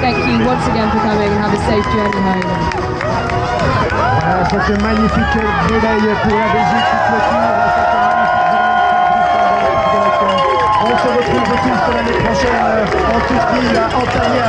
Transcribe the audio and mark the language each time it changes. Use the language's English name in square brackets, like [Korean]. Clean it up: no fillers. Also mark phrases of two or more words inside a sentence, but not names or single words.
[English] Thank you once again for coming and have a safe journey home. [French] Voilà, cette magnifique médaille pour la Belgique qui clôture cette magnifique. On se retrouve tous l'année prochaine en Turquie, à Antalya.